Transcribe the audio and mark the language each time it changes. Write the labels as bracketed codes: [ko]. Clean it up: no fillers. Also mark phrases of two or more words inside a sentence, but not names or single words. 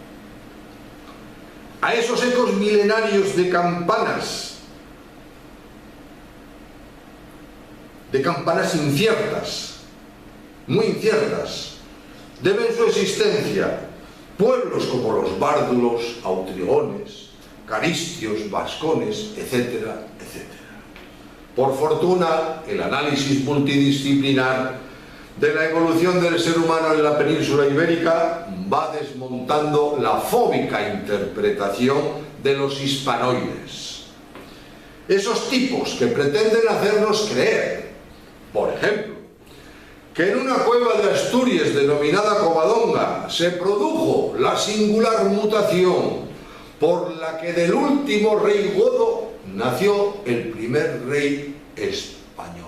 [es] A esos ecos milenarios de campanas inciertas, muy inciertas, deben su existencia pueblos como los bárdulos, autrigones, caristios, vascones, etcétera, etcétera. Por fortuna, el análisis multidisciplinar de la evolución del ser humano en la península ibérica va desmontando la fóbica interpretación de los hispanoides. Esos tipos que pretenden hacernos creer, por ejemplo, que en una cueva de Asturias denominada Covadonga se produjo la singular mutación por la que del último rey godo nació el primer rey español.